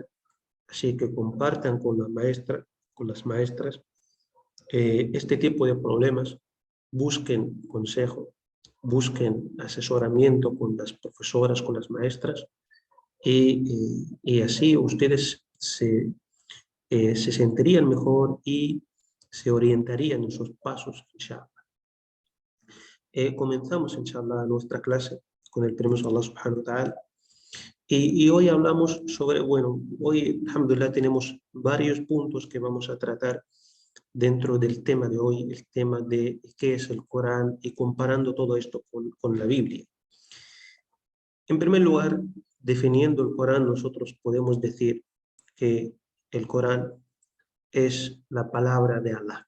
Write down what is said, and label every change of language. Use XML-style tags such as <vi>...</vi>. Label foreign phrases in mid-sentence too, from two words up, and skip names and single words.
<es>Así que compartan con las maestras este tipo de problemas, busquen consejo, busquen asesoramiento con las profesoras, con las maestras, y así ustedes se sentirían mejor y se orientarían en sus pasos, inshallah. Comenzamos, inshallah, nuestra clase con el permiso de</es> <ar>الله سبحانه وتعالى.</ar> <es>Y hoy hablamos sobre, hoy, alhamdulillah, tenemos varios puntos que vamos a tratar dentro del tema de hoy, el tema de qué es el Corán y comparando todo esto con la Biblia. En primer lugar, definiendo el Corán, nosotros podemos decir que el Corán es la palabra de Allah.</es>